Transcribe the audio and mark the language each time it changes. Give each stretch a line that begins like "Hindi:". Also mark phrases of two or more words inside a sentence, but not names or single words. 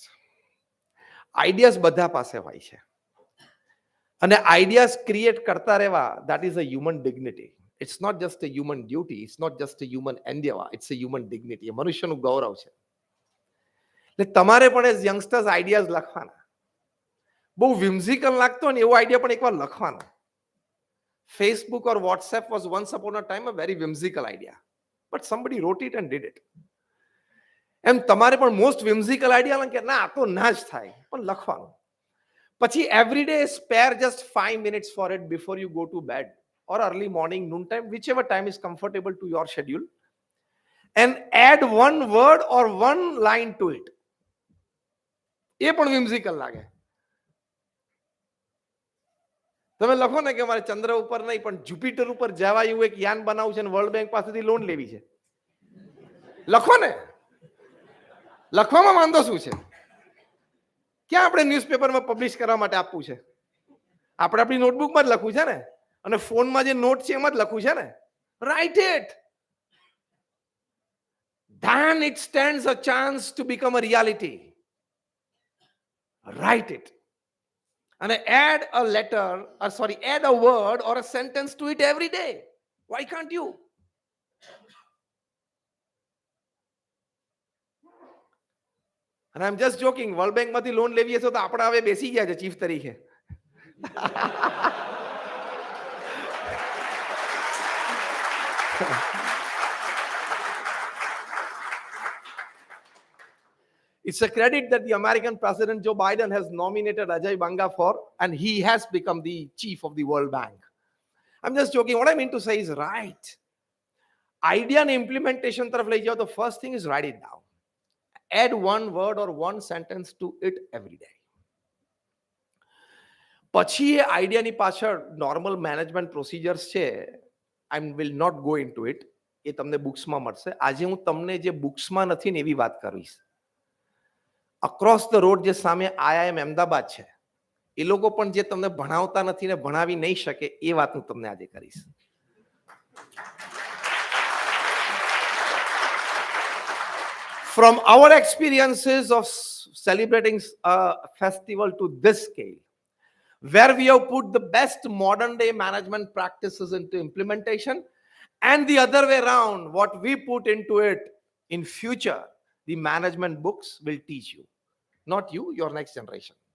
Gujarati: આઈડિયાઝ બધા પાસે હોય છે અને આઈડિયાઝ ક્રિએટ કરતા રહેવા,
English: that is a human dignity. it's not just a human duty, it's not just a human endeavour, it's a human dignity.
Gujarati: મનુષ્યનું ગૌરવ છે. એટલે તમારે પણ
English: as youngsters
Gujarati: આઈડિયાઝ લખવાના. બહુ વિમ્ઝિકલ લાગતો ને એવો આઈડિયા પણ એકવાર લખવાનો.
English: Facebook or WhatsApp was once upon a time a very whimsical idea, but somebody wrote it and did it.
Gujarati: એમ તમારે પણ
English: most whimsical
Gujarati: આઈડિયા કે ના આ તો ના જ થાય, પણ લખવાનું.
English: પછી every day spare just 5 minutes for it before you go to bed or early morning, noon time, whichever time is comfortable to your schedule, and add one word or one line to it.
Gujarati: એ પણ whimsical લાગે. તમે લખો ને કે મારે ચંદ્ર ઉપર નહીં પણ જુપિટર ઉપર જવા એવું એક યાન બનાવવું છે અને વર્લ્ડ બેંક પાસેથી લોન લેવી છે. લખો ને, લખવામાં વાંધો શું છે? ક્યાં આપણે ન્યૂઝપેપરમાં પબ્લિશ કરવા માટે આપવું છે? આપણે આપણી નોટબુકમાં જ લખવું છે ને, અને ફોનમાં જે નોટ છે એમાં જ લખવું છે ને.
English: write it. Then it stands a chance to become a reality. Write it. And add a letter, or sorry, add a word or a sentence to it every day. Why can't you? And I'm just joking.
Gujarati: World Bank માંથી લોન લેવી હશે તો આપણે હવે બેસી ગયા છે ચીફ તરીકે.
English: It's a credit that the American President Joe Biden has nominated Ajay Banga for, and he has become the chief of the World Bank. I'm just joking. What I mean to say is, right. Idea and implementation
Gujarati: તરફ લઈ જાઓ,
English: the first thing is write it down. Add one word or one sentence to it every day.
Gujarati: પછી એ આઈડિયાની પાછળ
English: normal management procedures
Gujarati: છે.
English: I will not go into it.
Gujarati: એ તમને બુક્સમાં મળશે. આજે હું તમને જે બુક્સમાં નથી ને એવી વાત કરીશ.
English: across the road
Gujarati: જે સામે IIM અમદાવાદ છે, એ લોકો પણ જે તમને ભણાવતા નથી ને ભણાવી નહીં શકે એ વાત હું તમને આજે કરીશ.
English: From our experiences of celebrating a festival to this scale, where we have put the best modern day management practices into implementation, and the other way around, what we put into it in future, the management books will teach you, not you, your next generation.